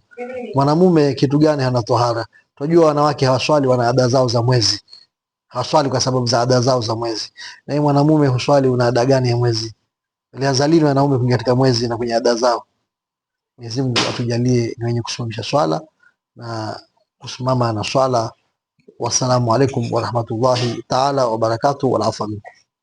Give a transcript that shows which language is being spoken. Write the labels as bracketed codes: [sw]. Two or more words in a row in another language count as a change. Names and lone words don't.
[sw] Mwanamume kitu gani hana tahara? Tunajua wanawake hawaswali, wana ada zao za mwezi, hawaswali kwa sababu za ada zao za mwezi. Na yeye mwanamume huswali, una ada gani ya mwezi? Aliazalini wanaume kuingia katika mwezi na kwenye ada zao. Mwenyezi Mungu atujalie ni wenye kusimamisha swala na kusimama na swala. [ar] والسلام عليكم ورحمة الله تعالى وبركاته والعفو منكم.